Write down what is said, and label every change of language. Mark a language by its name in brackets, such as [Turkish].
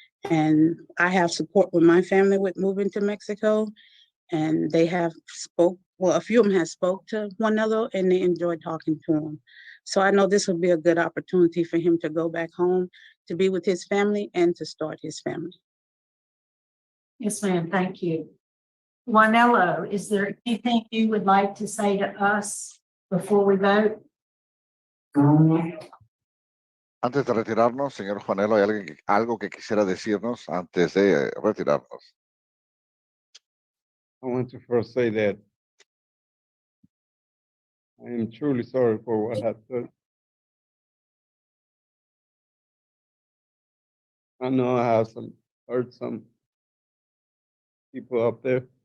[English] And I have support with my family with moving to Mexico, and they have a few of them have spoke to Juanelo, and they enjoyed talking to him. So I know this will be a good opportunity for him to go back home, to be with his family, and to start his family. Yes, ma'am, thank you. Juanelo, is there anything you would like to say to us before we vote? [Spanish] Antes de retirarnos, señor Juanelo, ¿hay algo que quisiera decirnos antes de retirarnos? [English] I want to first say that I am truly sorry for what happened. I know I have hurt some people up there.